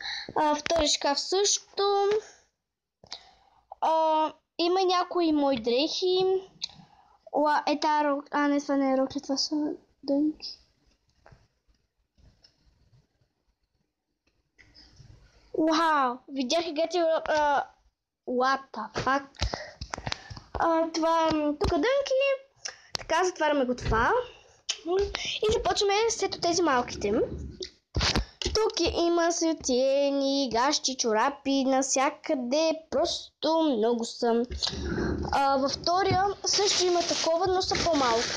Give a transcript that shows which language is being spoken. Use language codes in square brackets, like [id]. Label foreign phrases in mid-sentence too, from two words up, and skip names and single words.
[bg] Втори шкаф също. Има някои мои дрехи. Не, това не е рокли, това са дънки. Вау! Видях, когато [en] What the fuck? [bg] Това тук дънки. Така, затваряме го това. И започваме след тези малките. Тук има светени, гащи, чорапи, навсякъде. Просто много са. Във втория също има такова, но са по-малко.